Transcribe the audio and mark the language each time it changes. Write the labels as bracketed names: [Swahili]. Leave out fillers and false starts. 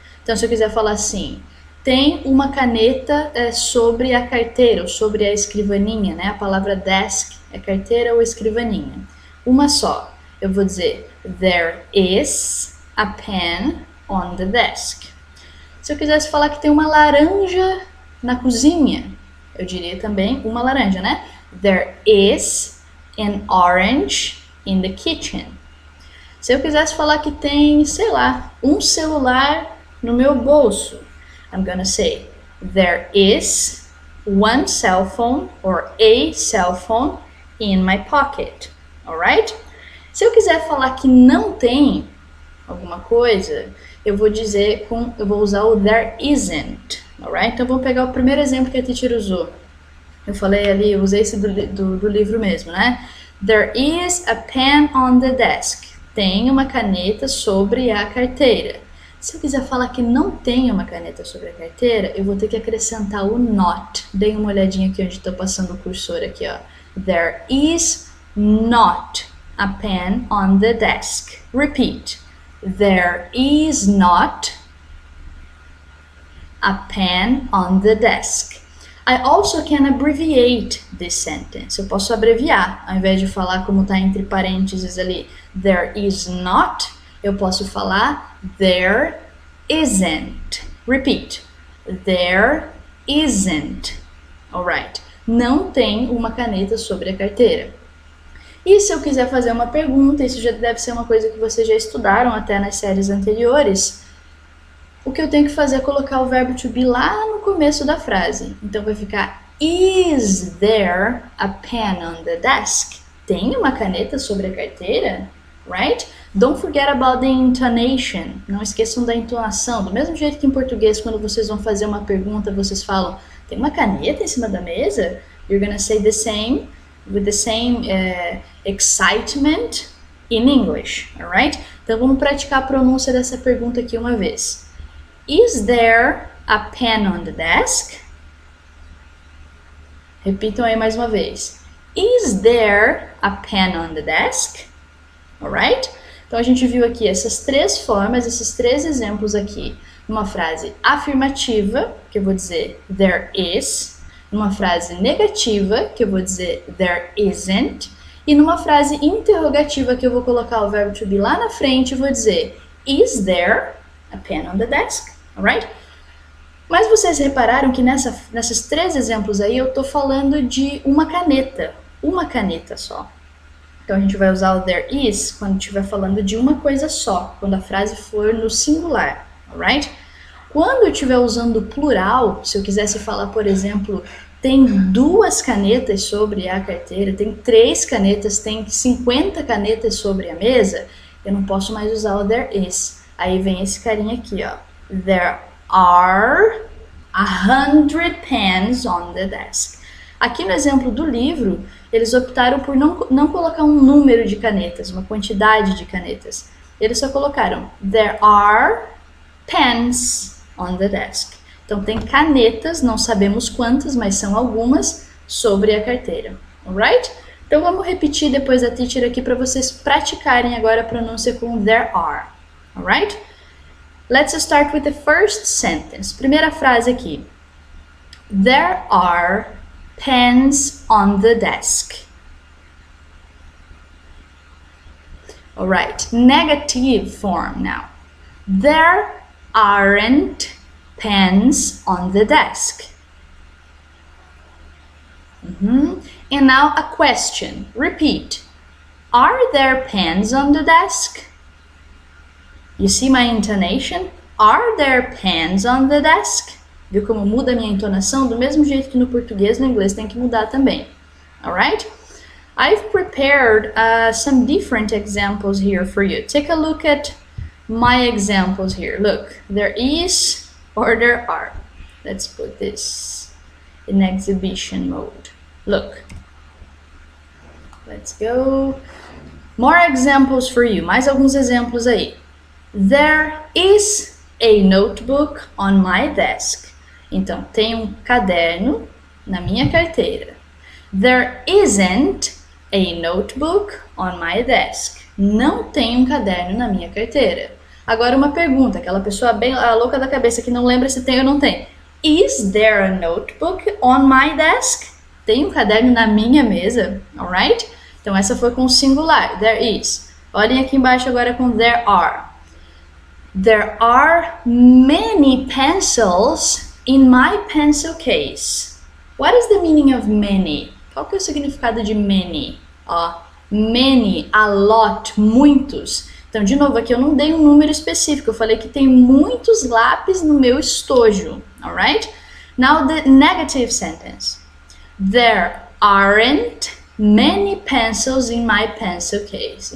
[Portuguese] Então, se eu quiser falar assim, tem uma caneta sobre a carteira, ou sobre a escrivaninha, né? A palavra desk é carteira ou escrivaninha. Uma só. Eu vou dizer, [English] there is a pen on the desk. [Portuguese] Se eu quisesse falar que tem uma laranja na cozinha, eu diria também uma laranja, né? [English] There is an orange in the kitchen. [Portuguese] Se eu quisesse falar que tem, sei lá, um celular no meu bolso, [English] I'm gonna say, there is one cell phone or a cell phone in my pocket, alright? [Portuguese] Se eu quiser falar que não tem alguma coisa, eu vou usar o there isn't, alright? Então vamos pegar o primeiro exemplo que a teacher usou. Eu falei ali, eu usei esse do livro mesmo, né? [English] There is a pen on the desk. [Portuguese] Tem uma caneta sobre a carteira. Se eu quiser falar que não tem uma caneta sobre a carteira, eu vou ter que acrescentar o not. Deem uma olhadinha aqui onde estou passando o cursor aqui, ó. [English] There is not a pen on the desk. Repeat. There is not a pen on the desk. I also can abbreviate this sentence. [Portuguese] Eu posso abreviar, ao invés de falar como está entre parênteses ali, [English] there is not, [Portuguese] eu posso falar [English] there isn't. Repeat. There isn't. Alright. [Portuguese] Não tem uma caneta sobre a carteira. E se eu quiser fazer uma pergunta, isso já deve ser uma coisa que vocês já estudaram até nas séries anteriores, o que eu tenho que fazer é colocar o verbo to be lá no começo da frase. Então vai ficar, [English] is there a pen on the desk? [Portuguese] Tem uma caneta sobre a carteira? [English] Right? Don't forget about the intonation. [Portuguese] Não esqueçam da entonação. Do mesmo jeito que em português, quando vocês vão fazer uma pergunta, vocês falam, tem uma caneta em cima da mesa? [English] You're gonna say the same, with the same excitement in English, alright? [Portuguese] Então vamos praticar a pronúncia dessa pergunta aqui uma vez. [English] Is there a pen on the desk? [Portuguese] Repitam aí mais uma vez. [English] Is there a pen on the desk? Alright? [Portuguese] Então a gente viu aqui essas três formas, esses três exemplos aqui. Numa frase afirmativa, que eu vou dizer there is. Numa frase negativa, que eu vou dizer there isn't. E numa frase interrogativa, que eu vou colocar o verbo to be lá na frente e vou dizer [English] is there a pen on the desk? Alright? [Portuguese] Mas vocês repararam que nesses três exemplos aí eu tô falando de uma caneta só. Então a gente vai usar o there is quando estiver falando de uma coisa só, quando a frase for no singular, alright? Quando eu estiver usando o plural, se eu quisesse falar, por exemplo, tem 2 canetas sobre a carteira, tem 3 canetas, tem 50 canetas sobre a mesa, eu não posso mais usar o [English] there is. [Portuguese] Aí vem esse carinha aqui, ó. [English] There are 100 pens on the desk. [Portuguese] Aqui no exemplo do livro, eles optaram por não colocar um número de canetas, uma quantidade de canetas. Eles só colocaram [English] there are pens on the desk. [Portuguese] Então tem canetas, não sabemos quantas, mas são algumas, sobre a carteira. Alright? Então vamos repetir depois da teacher aqui para vocês praticarem agora a pronúncia com there are. [English] Alright? Let's start with the first sentence. [Portuguese] Primeira frase aqui. [English] There are pens on the desk. Alright, negative form now. There aren't pens on the desk. And now a question. Repeat. Are there pens on the desk? You see my intonation? Are there pens on the desk? [Portuguese] Viu como muda a minha entonação? Do mesmo jeito que no português, no inglês tem que mudar também. [English] Alright? I've prepared some different examples here for you. Take a look at my examples here. Look, there is or there are. Let's put this in exhibition mode. Look. Let's go. More examples for you. [Portuguese] Mais alguns exemplos aí. [English] There is a notebook on my desk. [Portuguese] Então, tem um caderno na minha carteira. [English] There isn't a notebook on my desk. [Portuguese] Não tem um caderno na minha carteira. Agora uma pergunta, aquela pessoa bem louca da cabeça que não lembra se tem ou não tem. [English] Is there a notebook on my desk? [Portuguese] Tem um caderno na minha mesa, [English] alright? [Portuguese] Então essa foi com o singular, there is. Olhem aqui embaixo agora com there are. [English] There are many pencils in my pencil case. What is the meaning of many? [Portuguese] Qual que é o significado de many? Ó, many, a lot, muitos. Então, de novo, aqui eu não dei um número específico. Eu falei que tem muitos lápis no meu estojo. [English] Alright? Now the negative sentence. There aren't many pencils in my pencil case.